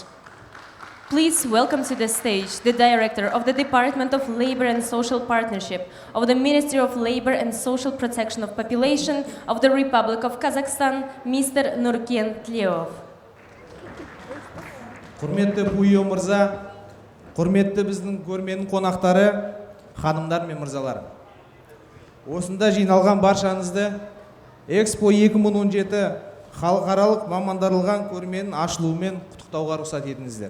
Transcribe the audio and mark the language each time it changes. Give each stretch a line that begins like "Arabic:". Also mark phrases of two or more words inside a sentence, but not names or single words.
English: Please welcome to the stage the Director of the Department of Labor and Social Partnership of the Ministry of Labor and Social Protection of Population of the Republic of Kazakhstan, Mr. Nurken Tlеов.
Kazakh: Құрметті Пуйо мырза, құрметті біздің көрменің қонақтары, ханымдар мен мырзалар. Осында жиналған баршаңызды EXPO-2017 халықаралық мамандырылған көрменің ашылуымен құттықтауға рұқсат етіңіздер.